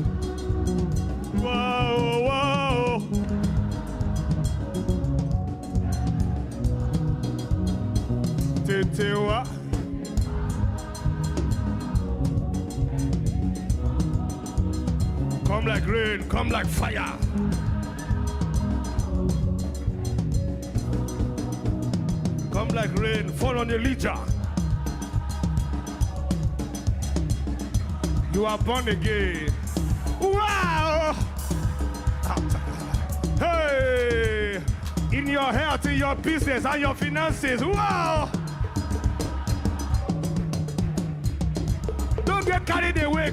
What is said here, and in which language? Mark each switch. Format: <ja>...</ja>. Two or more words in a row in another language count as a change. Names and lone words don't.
<en>Wow, wow! Tetewa. Come like rain, come like fire. Come like rain, fall on Elijah. You are born again. Wow! Hey! In your health, in your business, and your finances. Wow! Don't get carried away.</en>